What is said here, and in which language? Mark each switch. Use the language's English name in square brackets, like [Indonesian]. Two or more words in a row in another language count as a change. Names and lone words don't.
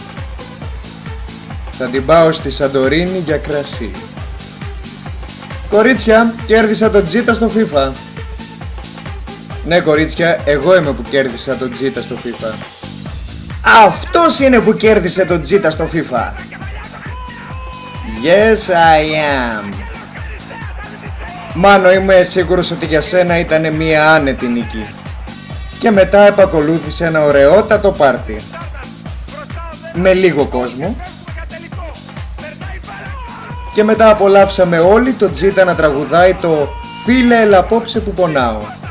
[Greek] Θα την πάω στη Σαντορίνη για κρασί. Κορίτσια, κέρδισα τον Τζίτα στο FIFA. Ναι κορίτσια, εγώ είμαι που κέρδισα τον Τζίτα στο FIFA. Αυτός είναι που κέρδισε τον Τζίτα στο FIFA. [English] Yes I am. [Greek] Μάνο, είμαι σίγουρος ότι για σένα ήταν μια άνετη νίκη. Και μετά επακολούθησε ένα ωραιότατο πάρτι. Με λίγο κόσμο. Και μετά απολαύσαμε όλοι το Τζίτα να τραγουδάει το «Φίλε έλα απόψε που πονάω».